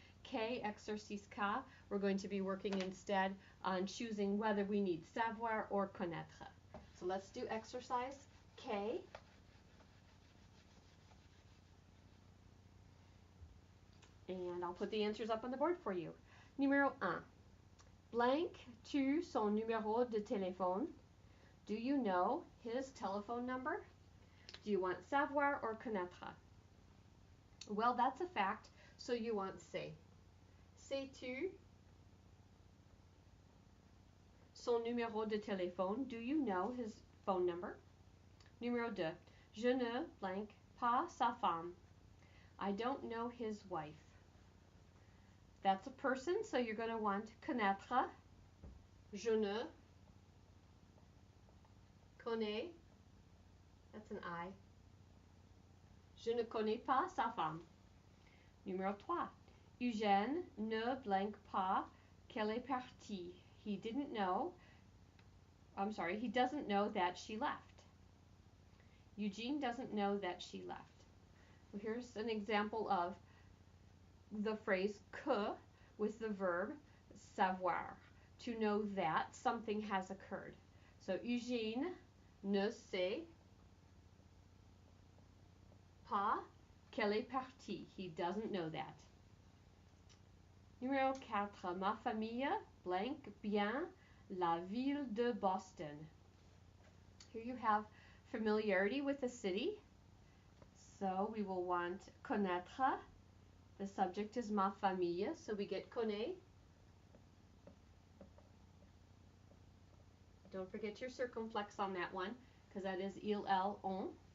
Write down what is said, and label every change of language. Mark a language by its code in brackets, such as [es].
[en] K, exercice K, we're going to be working instead on choosing whether we need savoir or connaître. So let's do exercise K. And I'll put the answers up on the board for you. [fr] Numéro 1. Blank tu son numéro de téléphone. [en] Do you know his telephone number? Do you want savoir or connaître? Well, that's a fact, so you want say. [fr] Sais-tu son numéro de téléphone? [en] Do you know his phone number? [fr] Numéro 2. Je ne blank pas sa femme. [en] I don't know his wife. That's a person, so you're going to want connaître. [fr] Je ne connais, [en] that's an I. [fr] Je ne connais pas sa femme. Numéro 3. Eugène ne blank pas qu'elle est partie. [en] He doesn't know that she left. Eugene doesn't know that she left. Well, here's an example of the phrase que with the verb savoir, to know that something has occurred. So [fr] Eugene ne sait pas qu'elle est partie. [en] He doesn't know that. [fr] Numéro 4. Ma famille blank bien la ville de Boston. [en] Here you have familiarity with the city. So we will want connaître. The subject is ma famille, so we get connaît. Don't forget your circumflex on that one, because that is il, elle, on.